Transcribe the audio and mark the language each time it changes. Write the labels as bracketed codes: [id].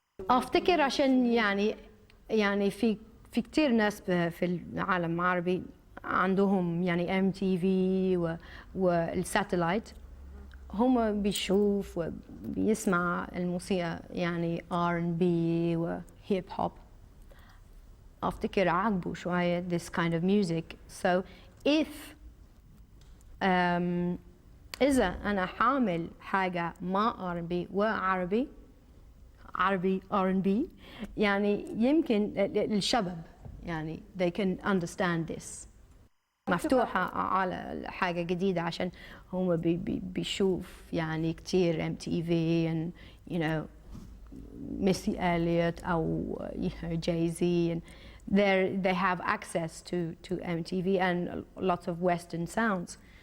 [ar] أفتكر عشان يعني في كتير ناس في العالم العربي عندهم يعني MTV والساتلايت، هم بيشوف وبيسمع الموسيقى يعني R&B وهيب هوب. أفتكر عجبوا شوية [en] this kind of music. [ar] So if إذا أنا حامل حاجة مع R&B وعربي R&B يعني يمكن الشباب يعني [en] they can understand this. [ar] مفتوحة على حاجة جديدة عشان هم بيشوف يعني كتير [en] MTV and you know Missy Elliott أو you know Jay-Z, and they have access to MTV and lots of Western sounds.